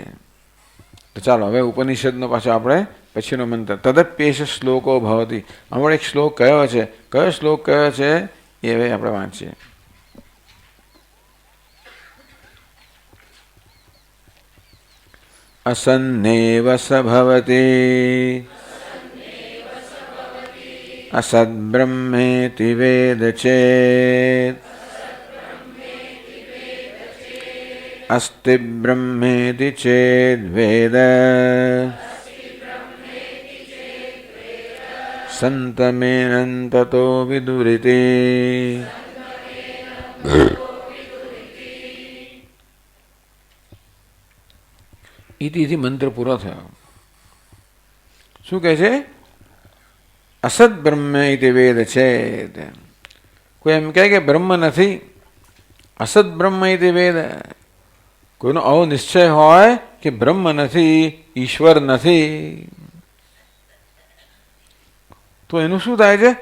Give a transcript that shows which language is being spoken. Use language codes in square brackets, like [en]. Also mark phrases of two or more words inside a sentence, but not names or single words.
[gu] તો ચાલો હવે ઉપનિષદનો પાછો આપણે પછીનો મંત્ર [sa] તદપ્યેષ શ્લોકો ભવતી. [gu] અમારો એક શ્લોક કયો છે, કયો શ્લોક કયો છે એ હવે આપણે વાંચીએ. [sa] અસન્નેવ સ ભવતી असद्ब्रह्मेति वेद चेत् अस्ति ब्रह्मेति चेद्वेद संतमेनन्ततो विदुरिति. [gu] ઇતિ મંત્ર પૂરા થયો. શું કહે છે? [sa] અસદ બ્રહ્મ ઇતિ વેદ [gu] છે. કોઈ એમ કહે કે બ્રહ્મ નથી, [sa] અસદ બ્રહ્મ ઇતિ વેદ, [gu] કોઈનો આવો નિશ્ચય હોય કે બ્રહ્મ નથી, ઈશ્વર નથી, તો એનું શું થાય છે?